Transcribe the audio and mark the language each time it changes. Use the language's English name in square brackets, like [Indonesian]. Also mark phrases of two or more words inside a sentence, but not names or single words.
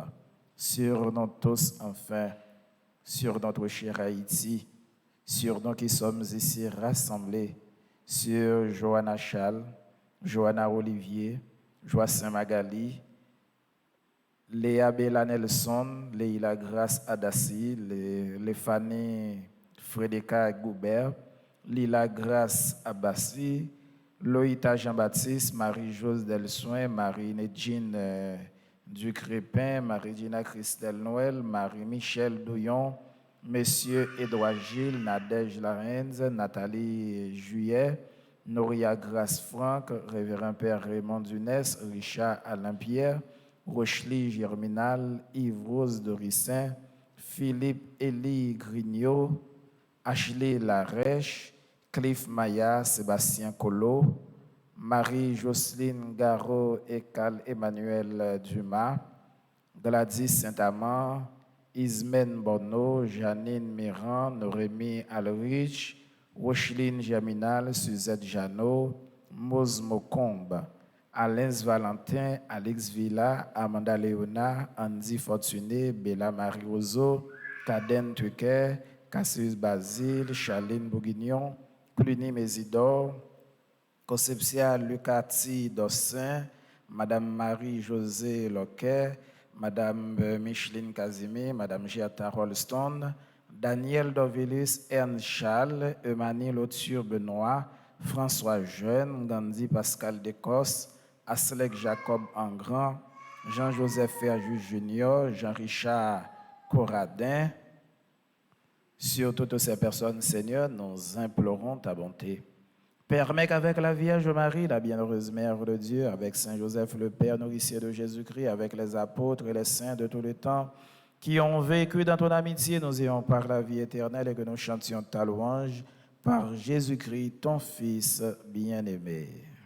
[French] Sur nous tous, enfin, sur notre cher Haïti, sur nous qui sommes ici rassemblés, sur Johanna Chal, Johanna Olivier, Joacin Magali, Léa Bella Nelson, Leila Grace Adassi, Léphanie Frédérica Goubert, Lila Grace Abbassi, Loïta Jean-Baptiste, Marie-Jose Delsoin, Marie-Nedjine Ducrépin, Marie-Dina Christelle Noël, Marie-Michel Douillon, Messieurs Édouard Gilles, Nadège Larenz, Nathalie Juillet, Noria Grace Franck, Révérend Père Raymond Dunès, Richard Alain Pierre, Rochely Germinal, Yves Rose Dorissin, Philippe Élie Grignot, Ashley Larèche, Cliff Maya, Sébastien Collot, Marie-Jocelyne Garot et Carl Emmanuel Dumas, Gladys Saint-Amand, Ismène Bonneau, Janine Miran, Norémie Alrich, Rocheline Germinal, Suzette Janot, Mose Mocombe, Alain Valentin, Alex Villa, Amanda Léona, Andy Fortuné, Bella Marie Roseau, Caden Tuquet, Cassius Basile, Charline Bourguignon, Cluny Mésidor, Concepcia Lucati Dossin, Madame Marie-Josée Loquet, Madame Micheline Casimir, Madame Giata Rolston, Daniel Dovilis Ernst Charles, Emmanuel Lauture Benoît, François Jeune, Gandhi Pascal Descosses, Aslek Jacob Engrand, Jean-Joseph Ferjus Junior, Jean-Richard Corradin. Sur toutes ces personnes, Seigneur, nous implorons ta bonté. Permets qu'avec la Vierge Marie, la bienheureuse Mère de Dieu, avec Saint Joseph le Père nourricier de Jésus-Christ, avec les apôtres et les saints de tout le temps, qui ont vécu dans ton amitié, nous ayons par la vie éternelle et que nous chantions ta louange par Jésus-Christ, ton Fils bien-aimé.